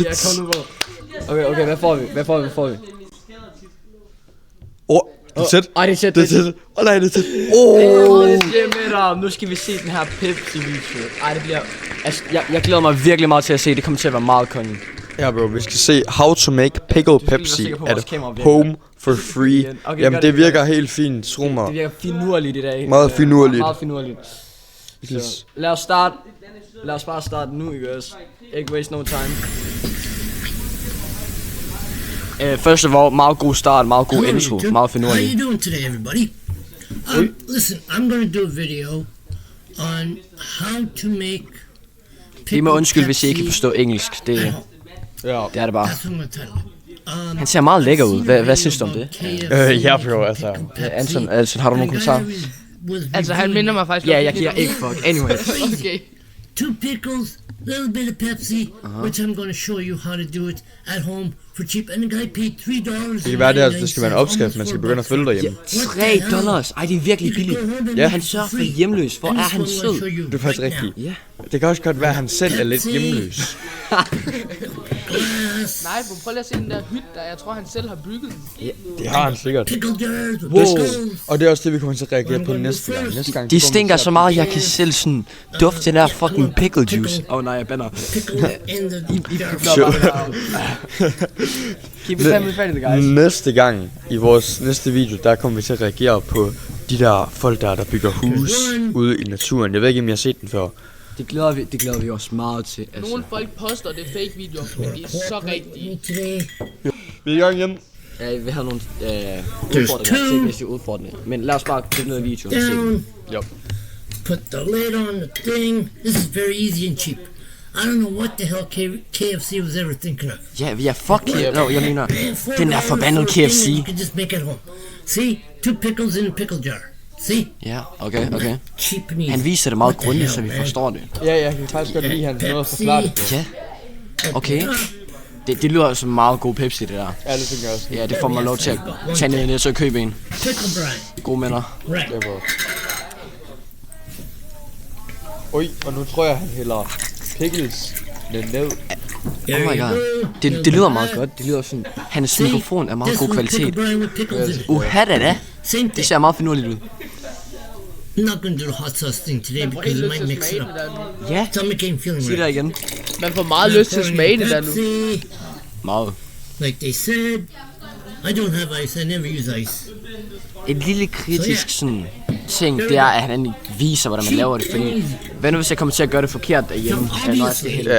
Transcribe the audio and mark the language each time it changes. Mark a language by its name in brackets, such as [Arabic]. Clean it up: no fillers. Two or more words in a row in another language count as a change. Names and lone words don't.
[Danish] Ja, kom nu på. Okay, hvad får vi? Hvad får vi? Det er tæt. Ej, det er tæt. Det er tæt. Nej, det er tæt. Nu skal vi se den her Pepsi-video. Ej, det bliver... Altså, jeg glæder mig virkelig meget til at se. Det kommer til at være meget kongen. Ja, bro, vi skal se How to make Pickle Pepsi at home for free. Okay, jamen, det virker helt fint, tro mig. Det virker finurligt i dag. Meget finurligt. Meget finurligt. Så lad os bare starte nu, ikke også? [English] Ikke waste no time. First of all, [Danish] meget god start, meget god intro, meget finurligt. [English] How you doing today, everybody? Listen, I'm going to do a video on how to make [Danish] Det må undskylde, hvis I ikke kan forstå engelsk. Det er det bare. [English] That's what I'm going to title it. [Danish] Han ser meget lækker ud. Hvad synes du om det? Ja, bro, altså. Anton, har du nogen kommentarer? Altså, han minder mig faktisk. Ja, jeg giver ikke fuck. Anyway. Okay. [English] 2 pickles, little bit of Pepsi, which I'm going to show you how to do it at home for cheap. And the guy paid $3. [Danish] Det kan være, det skal være en opskrift, man skal begynde at følge derhjemme. $3. Ej, det er virkelig billigt. Ja. Han sørger for hjemløs. Hvor er han sød? Det er faktisk rigtigt. Ja. Det kan også godt være, at han selv er lidt hjemløs. Nej, bro, prøv lige at se den der hytte der. Jeg tror, han selv har bygget den. Det har han sikkert. [English] Pickle jars with Wow. pickles. [Danish] Og det er også det, vi kommer til at reagere på næste gang. Næste gang De stinker så meget, jeg kan selv sådan dufte den der fucking pickle juice. Nej, jeg bander. [English] Pickle in the jar. Keep it family friendly, guys. [Danish] Næste gang i vores næste video, der kommer vi til at reagere på de der folk, der bygger hus ude i naturen. Jeg ved ikke, om jeg har set den før. Det glæder vi os meget til. Altså. Nogle folk poster, det er fake videoer, men de er så rigtige. [English] Today, [Danish] Vi er i gang igen. Ja, vi har nogle udfordringer, tekniske udfordringer. Men lad os bare klikke ned i videoen og se. [English] down, [Danish] Jo. [English] put the lid on the thing. This is very easy and cheap. I don't know what the hell KFC was ever thinking of. [Danish] Ja, fuck KFC. No, jeg mener, den der forbandede KFC. [English] You can just make at home. See, 2 pickles in a pickle jar. See? [Danish] Ja, okay. [English] Cheap and easy. [Danish] Han viser det meget [English] What the [Danish] grundigt, så [English] hell, [Danish] vi [English] man? [Danish] forstår det. Ja, jeg kan faktisk godt lide hans måde at forklare det. Ja, okay. Det lyder som meget god Pepsi, det der. Ja, det tænker jeg også. Ja, det får mig lov til at tage ned i Netto og købe en. [English] Pickle brine. [Danish] Gode minder. [English] Right. [Danish] Ja, bro. Oj, og nu tror jeg, han hælder pickles ned. [English] Oh my god. [Danish] Det lyder meget godt. Det lyder sådan, hans mikrofon er meget god kvalitet. Da. [English] Same [Danish] Det [English] thing. [Danish] ser meget finurligt ud. [English] I'm not going to do the hot sauce thing today [Danish] Man får [English] because [Danish] helt [English] it [Danish] lyst [English] might [Danish] til at [English] mix it [Danish] smage [English] up. [Danish] det der nu. Ja, [English] Stomach ain't feeling [Danish] sig der [English] right. [Danish] igen. Man får meget lyst til at smage det der nu. [English] Pepsi, [Danish] Meget. [English] like they said. I don't have ice. I never use ice. [Danish] Et lille kritisk sådan ting, det er, at han ikke viser, hvordan man laver det. Fordi, hvad nu hvis jeg kommer til at gøre det forkert derhjemme, når jeg skal hælde?